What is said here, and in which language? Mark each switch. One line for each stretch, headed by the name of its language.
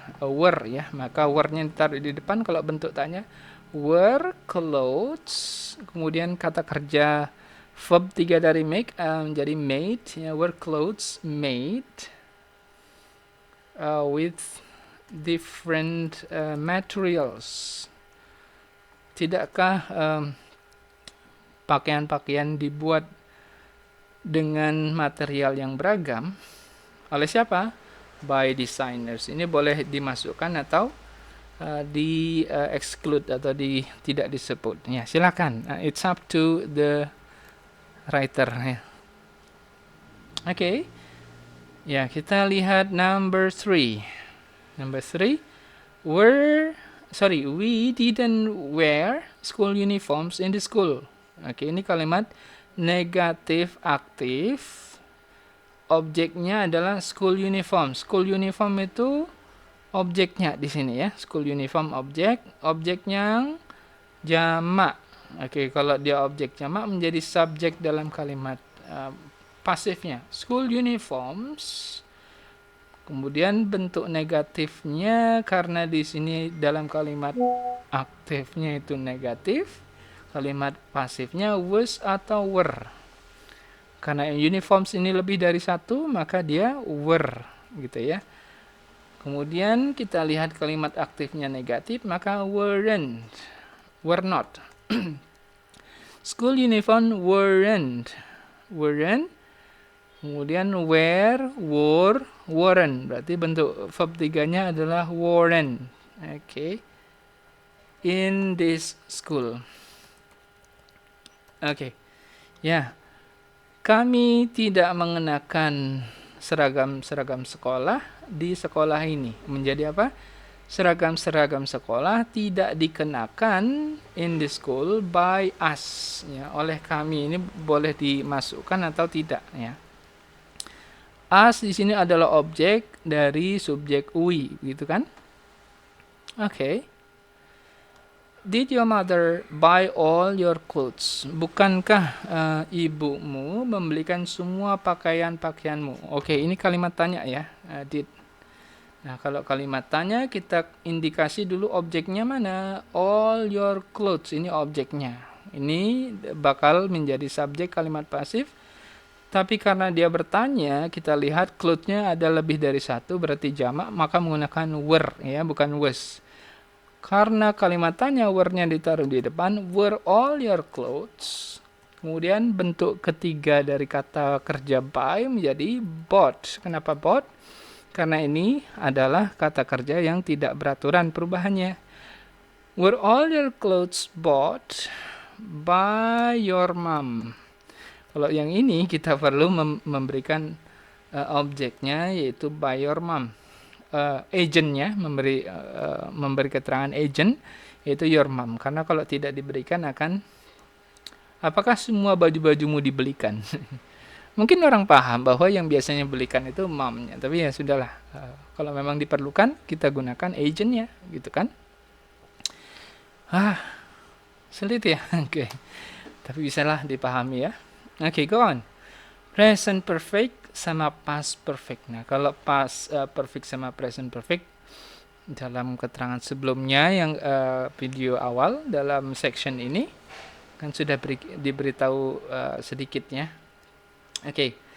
Indonesian: Were ya, maka were-nya ditaruh di depan kalau bentuk tanya.
English: Were clothes,
Indonesian: kemudian kata kerja
English: verb 3 dari make menjadi made ya, were clothes made with different materials.
Indonesian: Tidakkah pakaian-pakaian dibuat dengan material yang beragam oleh siapa?
English: By designers.
Indonesian: Ini boleh dimasukkan atau di exclude atau tidak disebut. Ya, silakan.
English: It's up to the writer. Ya. Oke.
Indonesian: Ya, kita lihat number 3.
English: Number 3, we didn't wear school uniforms in the school.
Indonesian: Oke, ini kalimat negatif aktif. Objeknya adalah school uniform. School uniform itu objeknya di sini ya. School uniform objeknya jamak. Oke, kalau dia objek jamak menjadi subjek dalam kalimat pasifnya. School uniforms. Kemudian bentuk negatifnya karena di sini dalam kalimat aktifnya itu negatif. Kalimat pasifnya was atau were. Karena uniforms ini lebih dari satu, maka dia were gitu ya. Kemudian kita lihat kalimat aktifnya negatif, maka weren't, were not.
English: School uniform weren't. Kemudian were, were, weren't.
Indonesian: Berarti bentuk verb 3-nya adalah weren't.
English: Oke. In this school. Oke. Ya.
Indonesian: Kami tidak mengenakan seragam sekolah di sekolah ini. Menjadi apa? Seragam sekolah tidak dikenakan
English: in the school by us.
Indonesian: Ya, oleh kami. Ini boleh dimasukkan atau tidak. Ya. Us di sini adalah objek dari subjek we, gitu kan? Oke.
English: Did your mother buy all your clothes?
Indonesian: Bukankah ibumu membelikan semua pakaian-pakaianmu? Oke, ini kalimat tanya ya. Did. Nah, kalau kalimat tanya kita indikasi dulu objeknya mana? All your clothes, ini objeknya. Ini bakal menjadi subjek kalimat pasif. Tapi karena dia bertanya, kita lihat clothes-nya ada lebih dari satu, berarti jamak, maka menggunakan were ya, bukan was. Karena kalimat tanya were-nya ditaruh di depan,
English: were all your clothes.
Indonesian: Kemudian bentuk ketiga dari kata kerja buy menjadi bought. Kenapa bought? Karena ini adalah kata kerja yang tidak beraturan perubahannya.
English: Were all your clothes bought by your mom?
Indonesian: Kalau yang ini kita perlu memberikan objeknya yaitu by your mom. Agentnya memberi keterangan agent yaitu your mom, karena kalau tidak diberikan akan apakah semua baju-bajumu dibelikan. Mungkin orang paham bahwa yang biasanya belikan itu momnya, tapi ya sudahlah, kalau memang diperlukan kita gunakan agentnya gitu kan. Sulit ya. Oke. Tapi bisalah dipahami ya. Oke,
English: go on.
Indonesian: Present perfect sama past perfect. Nah, kalau past perfect sama present perfect dalam keterangan sebelumnya yang video awal dalam section ini kan sudah diberitahu sedikitnya. Oke.